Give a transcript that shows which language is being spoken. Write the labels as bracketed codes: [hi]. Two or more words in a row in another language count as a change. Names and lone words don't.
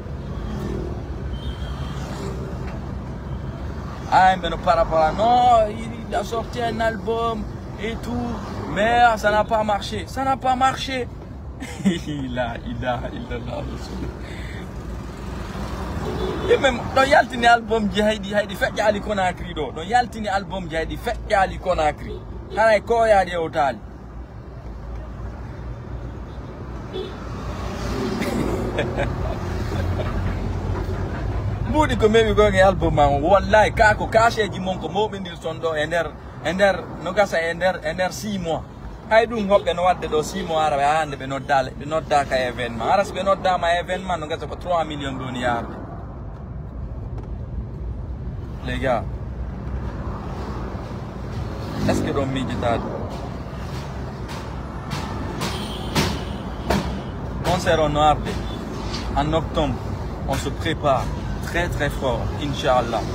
[fr] Ah, mais par rapport à non, il a sorti un album et tout. Mais ça n'a pas marché. Ça n'a pas marché. il a même dans [ff] yaltini album ji haydi feƴƴali Conakry do don yaltini album ji haydi feƴƴali Conakry hanay ko yaade o taali mbudi ko memi go ngi album ma wallahi ka ko kasheji mon ko moɓindir son do e nder no gasa e nder 6 mois hay ɗum hoɓɓe no wadde ɗo 6 mois ara ɓe hande ɓe nodda ka événement ara so ɓe noddama événement no gasa ko 3 millions ɗo ni yarde. [fr] Les gars, est-ce que l'on médite? Concert en noir, en octobre, on se prépare très fort, Inch'Allah.